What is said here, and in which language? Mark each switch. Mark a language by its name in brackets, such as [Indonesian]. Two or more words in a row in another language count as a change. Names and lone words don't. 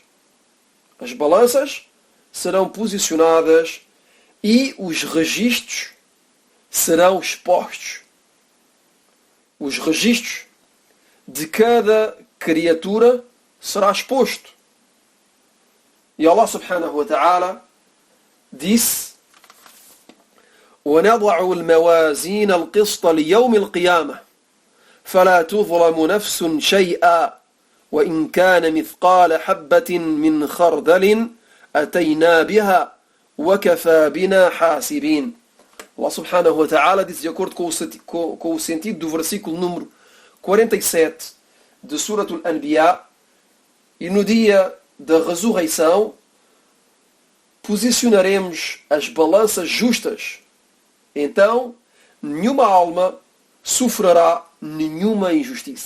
[Portuguese] As balanças serão posicionadas e os registros serão expostos. Os registros de cada criatura será exposto. [Arabic] E Allah سبحانه وتعالى disse: وَنَضَعُ الْمَوَازِينَ الْقِسْطَ لِيَوْمِ الْقِيَامَةِ فَلَا تُظْلَمُ نَفْسٌ شَيْئًا وَإِنْ كَانَ مِثْقَالَ حَبَّةٍ مِّنْ خَرْدَلٍ أَتَيْنَا بِهَا وَكَفَى بِنَا حَاسِبِينَ. [Portuguese] Allah [Arabic] سبحانه وتعالى [Portuguese] disse, de acordo com o sentido do versículo número 47 de Suratul Anbiya: e no dia da ressurreição posicionaremos as balanças justas. Então nenhuma alma sofrerá nenhuma injustiça.